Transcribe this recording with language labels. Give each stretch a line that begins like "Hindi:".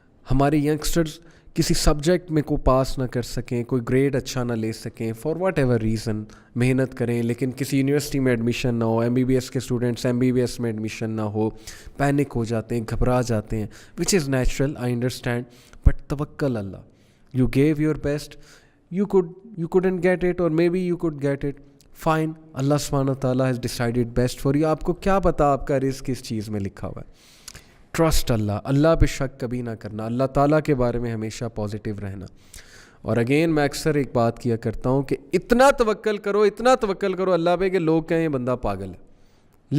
Urdu: ہمارے ینگسٹرز کسی سبجیکٹ میں کو پاس نہ کر سکیں، کوئی گریڈ اچھا نہ لے سکیں،
English: for whatever reason
Urdu: محنت کریں لیکن کسی یونیورسٹی میں ایڈمیشن نہ ہو، MBBS کے اسٹوڈنٹس MBBS میں ایڈمیشن نہ ہو، پینک ہو جاتے ہیں، گھبرا جاتے ہیں،
English: Which is natural, I understand. But توکل اللہ، you give your best, you couldn't get it or maybe you could get it, fine, اللہ سبحانہ وتعالیٰ has decided best for you.
Urdu: آپ کو کیا پتا آپ کا رزق کس چیز میں لکھا ہوا ہے. ٹرسٹ اللہ، اللہ پہ شک کبھی نہ کرنا، اللہ تعالیٰ کے بارے میں ہمیشہ پازیٹیو رہنا. اور اگین میں اکثر ایک بات کیا کرتا ہوں کہ اتنا توکل کرو اللہ پہ کہ لوگ کہیں یہ بندہ پاگل ہے.